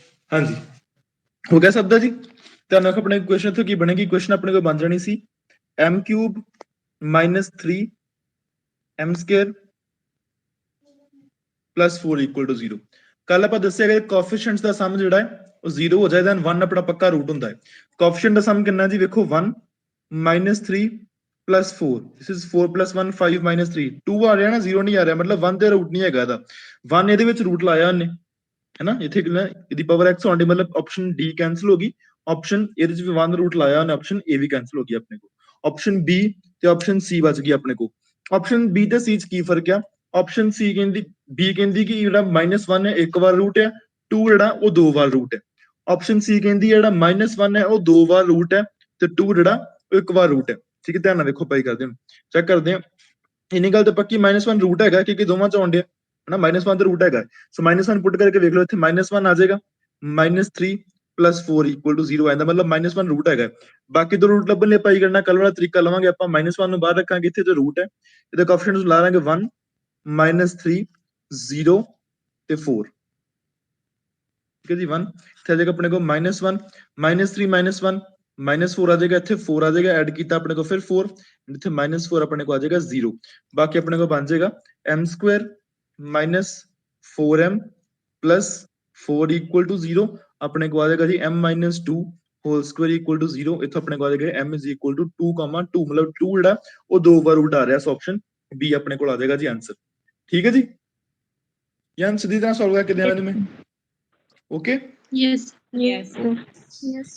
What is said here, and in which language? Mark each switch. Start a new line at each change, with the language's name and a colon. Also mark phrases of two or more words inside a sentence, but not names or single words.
Punjabi: ਹਾਂ ਜੀ ਹੋ ਗਿਆ ਸਭ ਦਾ ਜੀ ਧਿਆਨ ਰੱਖੋ ਆਪਣੇ ਕੁਐਸ਼ਚਨ ਇੱਥੇ ਕੀ ਬਣੇਗੀ ਕੁਐਸ਼ਚਨ ਆਪਣੇ ਕੋ ਬਣ ਜਾਣੀ ਸੀ
English: m cube -3 m square plus 4 equal to 0
Punjabi: ਕੱਲ ਆਪਾਂ ਦੱਸਿਆ ਕਿ ਕੋਐਫੀਸ਼ੀਐਂਟਸ ਦਾ ਸਮ ਜਿਹੜਾ ਹੈ ਉਹ 0 ਹੋ ਜਾਏ ਦੈਨ 1 ਆਪਣਾ ਪੱਕਾ ਰੂਟ ਹੁੰਦਾ ਹੈ ਕੋਐਫੀਸ਼ੀਐਂਟ ਦਾ ਸਮ ਕਿੰਨਾ ਜੀ ਵੇਖੋ 1 -3
English: plus 4 this is 4 plus 1 5 minus 3
Punjabi: 2 ਆ ਰਿਹਾ ਨਾ 0 ਨਹੀਂ ਆ ਰਿਹਾ ਮਤਲਬ 1 ਤੇ ਰੂਟ ਨਹੀਂ ਹੈਗਾ ਇਹਦਾ 1 ਇਹਦੇ ਵਿੱਚ ਰੂਟ ਲਾਇਆ ਉਹਨੇ ਹੈਨਾ ਇੱਥੇ ਕਿੰਨਾ ਇਹਦੀ ਪਾਵਰ x ਆਉਂਦੀ ਮਤਲਬ ਆਪਸ਼ਨ ਡੀ ਕੈਨਸਲ ਹੋ ਗਈ ਆਪਸ਼ਨ ਇਹਦੇ ਵਿੱਚ ਵੀ 1 ਰੂਟ ਲਾਇਆ ਉਹਨੇ ਆਪਸ਼ਨ ਏ ਵੀ ਕੈਨਸਲ ਹੋ ਗਈ ਆਪਣੇ ਕੋ ਆਪਸ਼ਨ ਬੀ ਤੇ ਆਪਸ਼ਨ ਸੀ ਬਚ ਗਈ ਆਪਣੇ ਕੋ ਆਪਸ਼ਨ ਬੀ ਤੇ ਸੀ ਚ ਕੀ ਫਰਕ ਆ ਆਪਸ਼ਨ ਸੀ ਕਹਿੰਦੀ ਬੀ ਕਹਿੰਦੀ ਕਿ ਜਿਹੜਾ -1 ਹੈ ਇੱਕ ਵਾਰ ਰੂਟ ਹੈ 2 ਜਿਹੜਾ ਉਹ ਦੋ ਵਾਰ ਰੂਟ ਹੈ ਆਪਸ਼ਨ ਸੀ ਕਹਿੰਦੀ ਜਿਹੜਾ -1 ਹੈ ਉਹ ਦੋ ਵਾਰ ਰੂਟ ਹੈ ਤੇ 2 ਜਿਹੜਾ ਉਹ ਇੱਕ ਵਾਰ ਰੂਟ ਹੈ ਠੀਕ ਹੈ ਧਿਆਨ ਨਾਲ ਵੇਖੋ ਪਾਈ ਕਰਦੇ ਹਾਂ ਚੈੱਕ ਕਰਦੇ ਹਾਂ ਇੰਨੀ ਗੱਲ ਤੇ ਪੱਕੀ -1 ਰੂਟ ਹੈਗਾ ਕਿਉਂਕਿ ਦੋਵਾਂ ਚ ਆਉਂਦੇ ਹਨਾ -1 ਤੇ ਰੂਟ ਹੈਗਾ ਸੋ -1 ਪੁੱਟ ਕਰਕੇ ਵੇਖ ਲਓ ਇੱਥੇ -1 ਆ ਜਾਏਗਾ -3
English: plus 4 equal to 0
Punjabi: ਆਂਦਾ ਮਤਲਬ -1 ਰੂਟ ਹੈਗਾ ਬਾਕੀ ਦੋ ਰੂਟ ਲੱਭਣ ਲਈ ਆਪਾਂ ਕੀ ਕਰਨਾ ਕੱਲ ਵਾਲਾ ਤਰੀਕਾ ਲਵਾਂਗੇ ਆਪਾਂ -1 ਨੂੰ ਬਾਹਰ ਰੱਖਾਂਗੇ ਇੱਥੇ ਜੋ ਰੂਟ ਹੈ ਇਹਦੇ ਕੋਐਫੀਸ਼ੀਐਂਟਸ ਲਾ ਲਾਂਗੇ 1 -3 0 ਤੇ 4 ਠੀਕ ਹੈ ਜੀ 1 ਇੱਥੇ ਆ ਜਾਏਗਾ ਆਪਣੇ ਕੋਲ -1 -3 -1 -4 ਆ ਜਾਏਗਾ ਇੱਥੇ 4 ਆ ਜਾਏਗਾ ਐਡ ਕੀਤਾ ਆਪਣੇ ਕੋਲ ਫਿਰ 4 ਇੱਥੇ -4 ਆਪਣੇ ਕੋਲ ਆ ਜਾਏਗਾ 0 ਬਾਕੀ ਆਪਣੇ ਕੋਲ ਬਣ ਜਾਏਗਾ m²
English: -4m plus 4 equal to 0
Punjabi: ਆਪਣੇ ਕੋਲ ਆ ਜਾਏਗਾ ਜੀ m-2
English: whole square equal to 0
Punjabi: ਇੱਥੋਂ ਆਪਣੇ ਕੋਲ ਆ ਜਾਏਗਾ
English: m is equal to 2,
Punjabi: 2 ਮਤਲਬ 2 ਜਿਹੜਾ ਉਹ ਦੋ ਵਾਰ ਉਲਟ ਆ ਰਿਹਾ ਸੋ ਆਪਸ਼ਨ ਬੀ ਆਪਣੇ ਕੋਲ ਆ ਜਾਏਗਾ ਜੀ ਆਨਸਰ ਠੀਕ ਹੈ ਜੀ ਯਾਨ ਸਿੱਧੀ ਤਰ੍ਹਾਂ ਸੋਲਵ ਕਰਕੇ ਦੇਣਾ ਜੀ ਮੈਂ ਓਕੇ
English: Yes. Yes. Yes.